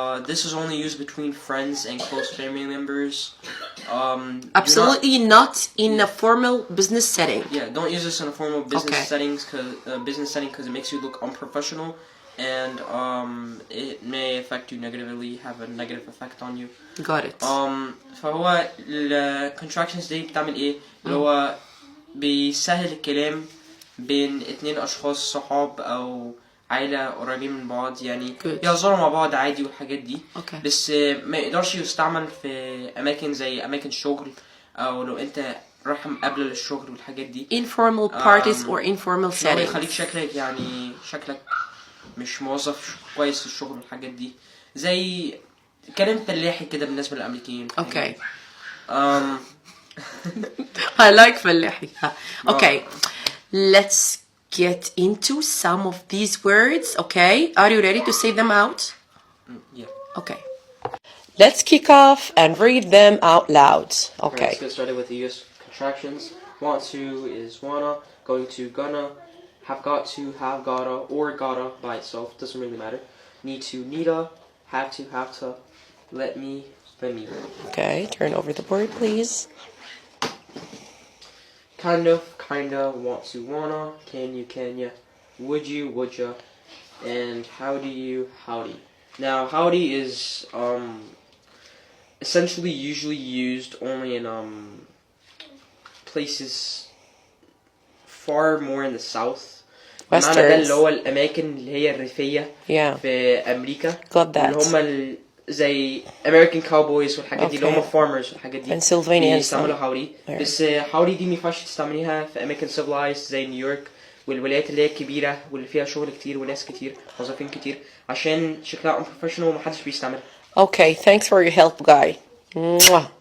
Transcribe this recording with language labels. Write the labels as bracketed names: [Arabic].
[English] This is only used between friends and close family members. Absolutely not in a formal business setting. Yeah, don't use this in a formal business settings because it makes you look unprofessional, and it may affect you negatively, have a negative effect on you. Got it. [Arabic] فهو ال contractions دي بتعمل ايه؟ اللي هو بيسهل الكلام بين اتنين اشخاص صحاب او عائلة قريبين من بعض، يعني يهزروا مع بعض عادي والحاجات دي. بس ما يقدرش يستعمل في اماكن زي اماكن الشغل، او لو انت رايح مقابلة للشغل والحاجات دي. [English] Informal parties or informal settings. [Arabic] يخليك شكلك يعني شكلك مش موظف كويس في الشغل والحاجات دي، زي كلام فلاحي كده بالنسبة للأمريكيين. [English] Okay. I like فلاحي. Okay. Let's get into some of these words. Okay. Are you ready to say them out? Yeah. Okay. Let's kick off and read them out loud. Okay. Let's get started with the US contractions. Want to is wanna, going to gonna, have got to, have gotta, or gotta by itself, doesn't really matter. Need to, needa, have to, let me. Okay, turn over the board, please. Kind of, kinda, want to, wanna, can you, canya, would you, woulda, and howdy you, howdy. Now, howdy is essentially usually used only in places far more in the south. Westerns. [Arabic] ده اللي هو الأماكن اللي هي الريفية في أمريكا. [English] Got that. [Arabic] اللي هم زي [English] American Cowboys [Arabic] والحاجات دي، اللي هم farmers والحاجات دي. [English] Pennsylvania. [Arabic] بيستعملوا هاودي. بس هاودي دي مينفعش تستعمليها في أماكن civilized زي نيويورك والولايات اللي هي الكبيرة واللي فيها شغل كتير وناس كتير موظفين كتير، عشان شكلها unprofessional ومحدش بيستعملها. [English] Okay, thanks for your help, guy. Mwah.